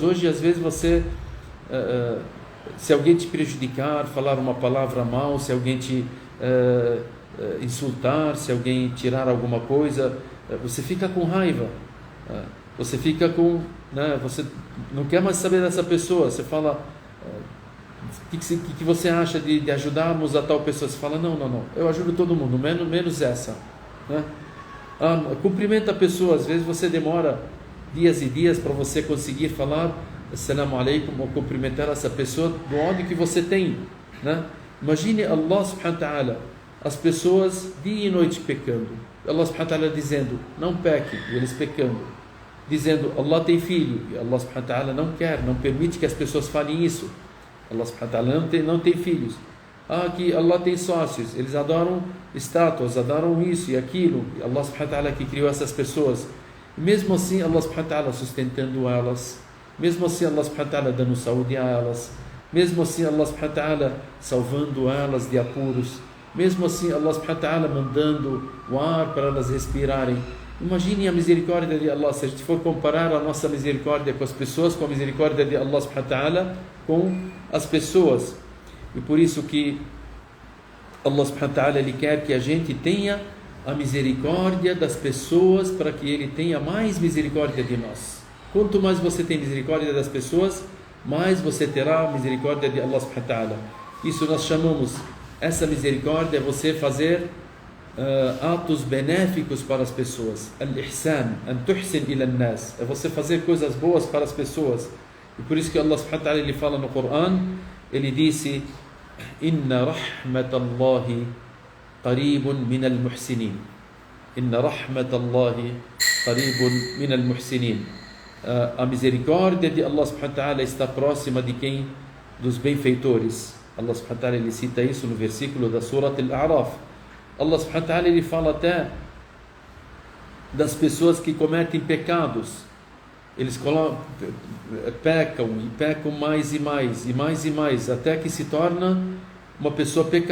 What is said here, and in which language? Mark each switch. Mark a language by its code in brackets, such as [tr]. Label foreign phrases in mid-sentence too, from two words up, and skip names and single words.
[pt] Hoje, às vezes, você se alguém te prejudicar, falar uma palavra mal, se alguém te insultar, se alguém tirar alguma coisa, você fica com raiva, você fica com, você não quer mais saber dessa pessoa. Você fala: o que você acha de ajudarmos a tal pessoa? Você fala: não, eu ajudo todo mundo, menos essa, né? Cumprimenta a pessoa. Às vezes você demora dias e dias para você conseguir falar [ar] السلام عليكم, [pt] ou cumprimentar essa pessoa do ódio que você tem, né? [ar] Imagine الله سبحانه وتعالى, [pt] as pessoas dia e noite pecando, [ar] الله سبحانه وتعالى [pt] dizendo: não pequem, e eles pecando, dizendo: Allah tem filho, e [ar] الله سبحانه وتعالى [pt] não quer, não permite que as pessoas falem isso. [ar] الله سبحانه وتعالى [pt] não tem filhos. Que Allah tem sócios, eles adoram estátuas, adoram isso e aquilo, e [ar] الله سبحانه وتعالى [pt] que criou essas pessoas. E mesmo assim [ar] الله سبحانه وتعالى [pt] sustentando elas, mesmo assim [ar] الله سبحانه وتعالى [pt] dando saúde a elas, mesmo assim [ar] الله سبحانه وتعالى [pt] salvando elas de apuros, mesmo assim [ar] الله سبحانه وتعالى [pt] mandando o ar para elas respirarem. Imagine a misericórdia de Allah. Se a gente for comparar a nossa misericórdia com as pessoas, com a misericórdia de [ar] الله سبحانه وتعالى [pt] com as pessoas. [ar] E por isso que الله سبحانه وتعالى, [pt] Ele quer que a gente tenha a misericórdia das pessoas, para que Ele tenha mais misericórdia de nós. Quanto mais você tem misericórdia das pessoas, mais você terá a misericórdia de [ar] الله سبحانه وتعالى. [pt] Isso nós chamamos, essa misericórdia é você fazer atos benéficos para as pessoas. [ar] الإحسان، أن تحسن إلى الناس, [pt] é você fazer coisas boas para as pessoas. [ar] E por isso que الله سبحانه وتعالى, [pt] Ele fala no Coran, Ele disse: [ar] إن رحمة الله قريب من المحسنين. إن رحمة الله قريب من المحسنين. [pt] A misericórdia de [ar] الله سبحانه وتعالى [pt] está próxima de quem? Dos benfeitores. [ar] الله سبحانه وتعالى, [pt] Ele cita isso no versículo da Surat Al-A'raf. [ar] الله سبحانه وتعالى, [pt] Ele fala até das pessoas que cometem pecados. Eles pecam e pecam mais e mais e mais e mais, até que se torna uma pessoa pecadora.